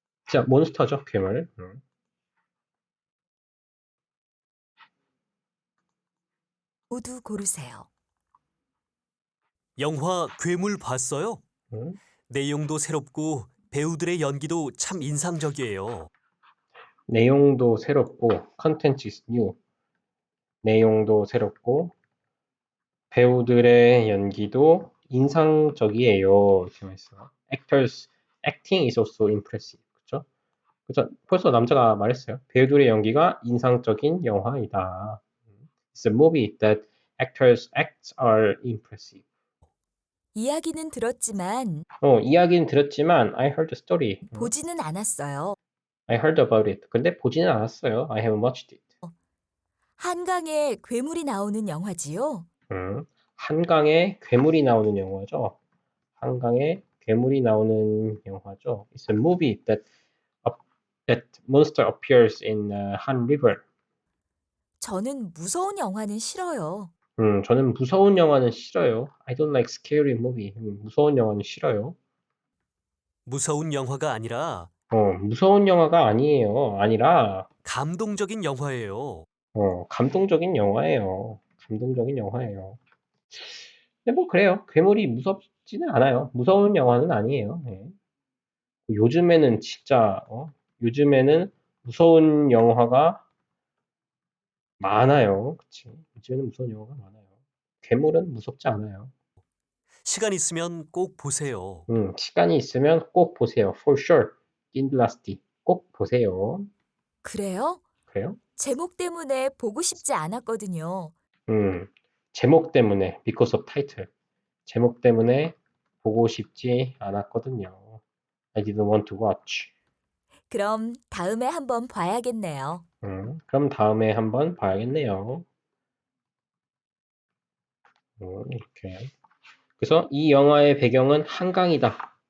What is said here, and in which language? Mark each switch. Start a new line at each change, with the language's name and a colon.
Korean: 자, 몬스터죠, 괴물. 모두 고르세요. 영화 괴물 봤어요? 음. 내용도 새롭고 배우들의 연기도 참 인상적이에요. 내용도 새롭고
English: content is new.
Korean: 내용도 새롭고 배우들의 연기도 인상적이에요. 이렇게 말했어요.
English: Actors acting is also impressive.
Korean: 그렇죠? 그래서 벌써 남자가 말했어요. 배우들의 연기가 인상적인 영화이다.
English: It's a movie that actors acts are impressive.
Korean: 이야기는 들었지만 이야기는 들었지만
English: I heard the story.
Korean: 보지는 않았어요.
English: I heard about it.
Korean: 근데 보지는 않았어요.
English: I haven't watched it.
Korean: 한강에 괴물이 나오는 영화지요? 한강에 괴물이 나오는 영화죠. 한강에 괴물이 나오는 영화죠.
English: It's a movie that monster appears in Han River.
Korean: 저는 무서운 영화는 싫어요. 저는 무서운 영화는 싫어요.
English: I don't like scary movie.
Korean: 무서운 영화는 싫어요. 무서운 영화가 아니라 무서운 영화가 아니에요. 아니라 감동적인 영화예요. 감동적인 영화예요. 감동적인 영화예요. 근데 뭐 그래요. 괴물이 무섭지는 않아요. 무서운 영화는 아니에요. 네. 요즘에는 진짜 요즘에는 무서운 영화가 많아요. 그치? 요즘에는 무서운 영화가 많아요. 괴물은 무섭지 않아요. 시간 있으면 꼭 보세요. 시간이 있으면 꼭 보세요.
English: For sure.
Korean: 낀블라스티 꼭 보세요. 그래요? 그래요? 제목 때문에 보고 싶지 않았거든요. 제목 때문에
English: because of title.
Korean: 제목 때문에 보고 싶지 않았거든요.
English: I didn't want to watch.
Korean: 그럼 다음에 한번 봐야겠네요. 그럼 다음에 한번 봐야겠네요. 이렇게. 그래서 이 영화의 배경은 한강이다.